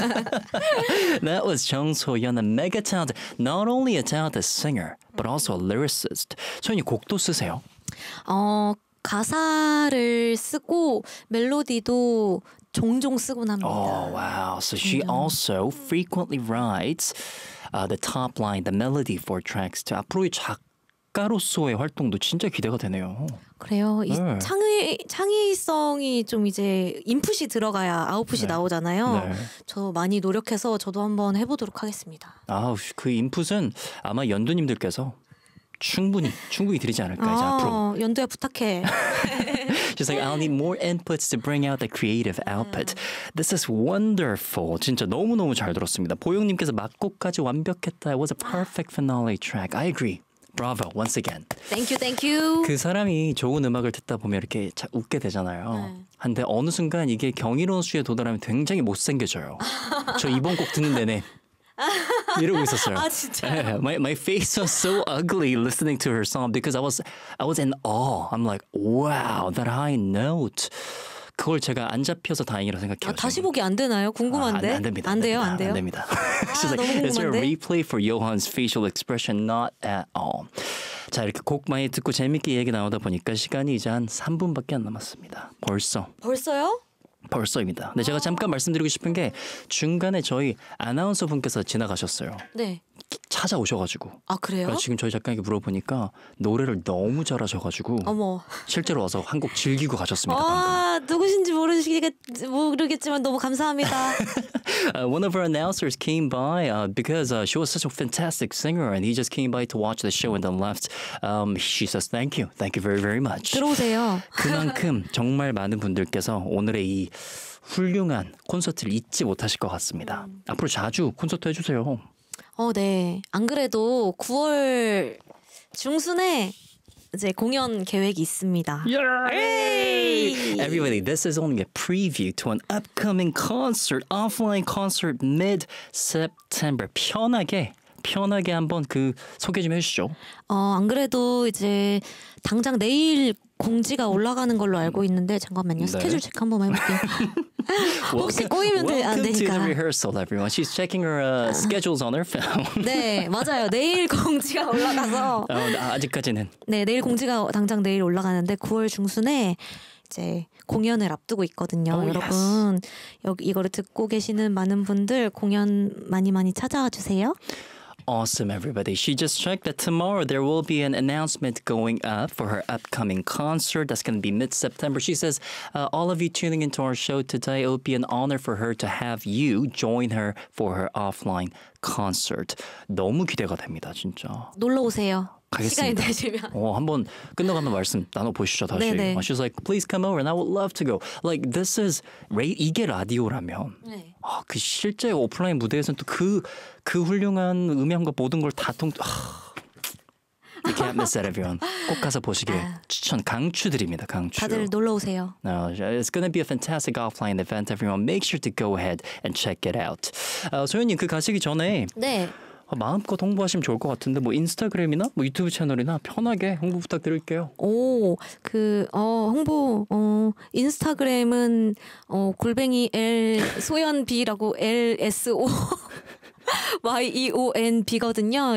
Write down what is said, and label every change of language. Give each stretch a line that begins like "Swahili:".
English: That was Chong Zo Yan, a mega talent. Not only a talented singer, but also a lyricist.
Korean: 소연이 곡도 쓰세요? 가사를 쓰고 멜로디도 종종 쓰곤 합니다.
English: Oh, wow. So she also frequently writes the top line, the melody for tracks.
Korean: 앞으로의 작가로서의 활동도 진짜 기대가 되네요. 그래요. 네. 이 창의성이 좀 이제 인풋이 들어가야 아웃풋이 네. 나오잖아요. 네. 저 많이 노력해서 저도 한번 해보도록 하겠습니다. 아, 그 인풋은 아마 연두님들께서 충분히 드리지 않을까요? 이제 앞으로. 연두야 부탁해.
English: She's like, I'll need more inputs to bring out the creative output. This is wonderful.
Korean: 진짜 너무너무 잘 들었습니다. 보영님께서 막곡까지 완벽했다.
English: It was a perfect finale track. I agree. Bravo, once again. Thank you.
Korean: 그 사람이 좋은 음악을 듣다 보면 이렇게 웃게 되잖아요. 근데 어느 순간 이게 경이로운 수위에 도달하면 굉장히 못생겨져요. 저 이번 곡 듣는 내내. 이러고 있었어요. 아, 진짜요?
English: My face was so ugly listening to her song because I was in awe. I'm like, wow, that high note.
Korean: 그걸 제가 안 잡혀서 다행이라고 생각해요. 아, 다시 보기 안 되나요? 궁금한데. 아, 안 됩니다. 안 돼요.
English: 아, She's like,
Korean: 너무 궁금한데?
English: Is there a replay for Johan's facial expression? Not at all.
Korean: 자, 이렇게 곡 많이 듣고 재밌게 얘기 나오다 보니까 시간이 이제 한 3분밖에 안 남았습니다. 벌써요? 벌써입니다. 근데 제가 잠깐 말씀드리고 싶은 게 중간에 저희 아나운서 분께서 지나가셨어요. 네. 찾아오셔가지고. 아, 그래요? 지금 저희 작가에게 물어보니까 노래를 너무 잘하셔가지고. 어머. 실제로 와서 한 곡 즐기고 가셨습니다. 아, 누구신지 모르겠지만 너무 감사합니다.
English: One of our announcers came by because she was such a fantastic singer and he just came by to watch the show and then left. She says thank you. Thank you very, very much.
Korean: 들어오세요. 그만큼 정말 많은 분들께서 오늘의 이 훌륭한 콘서트를 잊지 못하실 것 같습니다. 앞으로 자주 콘서트 해주세요. 네. 안 그래도 9월 중순에 이제 공연 계획이 있습니다.
English: Yay! Everybody, this is only a preview to an upcoming concert, offline concert mid-September.
Korean: 편하게 한번 그 소개 좀 해주시죠. 안 그래도 이제 당장 내일 공지가 올라가는 걸로 알고 있는데 잠깐만요. 네. 스케줄 체크 한번 해볼게요.
English: welcome,
Korean: 혹시 꼬이면 안 되니까.
English: Welcome to the rehearsal, everyone. She's checking her schedules on her phone.
Korean: 네, 맞아요. 내일 공지가 올라가서. 아직까지는. 네, 내일 공지가 당장 내일 올라가는데 9월 중순에 이제 공연을 앞두고 있거든요. 여러분, 이거를 듣고 계시는 많은 분들 공연 많이 많이 찾아와 주세요.
English: Awesome, everybody. She just checked that tomorrow there will be an announcement going up for her upcoming concert. That's going to be mid-September. She says, all of you tuning into our show today, it would be an honor for her to have you join her for her offline concert.
Korean: 너무 기대가 됩니다, 진짜. 놀러 오세요. 가겠습니다. 시간이 되시면. 한번 끝나가면 말씀 나눠보시죠, 다시. 네네.
English: She's like, please come over and I would love to go. Like, this is,
Korean: 이게 라디오라면. 네. 그 실제 오프라인 무대에서는 또 그 훌륭한 음향과 모든 걸 다 통...
English: You can't miss that, everyone.
Korean: 꼭 가서 보시길 추천, 강추드립니다, 강추. 다들 놀러오세요.
English: No, it's going to be a fantastic offline event, everyone. Make sure to go ahead and check it out.
Korean: 소연님, 그 가시기 전에 네. 마음껏 홍보하시면 좋을 것 같은데 뭐 인스타그램이나 뭐 유튜브 채널이나 편하게 홍보 부탁드릴게요. 홍보 인스타그램은 골뱅이 L 소연 B라고 LSO YEONB거든요.